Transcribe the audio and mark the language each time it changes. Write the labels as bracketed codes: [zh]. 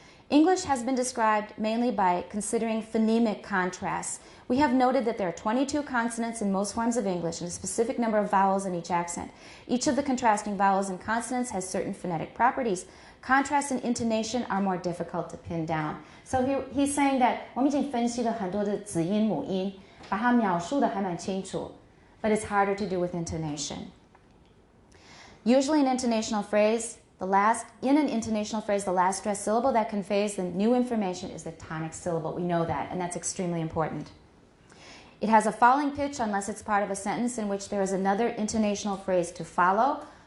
[en] English has been described mainly by considering phonemic contrasts. We have noted that there are 22 consonants in most forms of English and a specific number of vowels in each accent. Each of the contrasting vowels and consonants has certain phonetic properties. Contrast and intonation are more difficult to pin down. So he's saying that [zh] 我们已经分析了很多的子音母音，把它描述得还蛮清楚, [en] but it's harder to do with intonation. Usually in an intonational phrase, the last stressed syllable that conveys the new information is the tonic syllable. We know that, and that's extremely important. It has a falling pitch unless it's part of a sentence in which there is another intonational phrase to follow.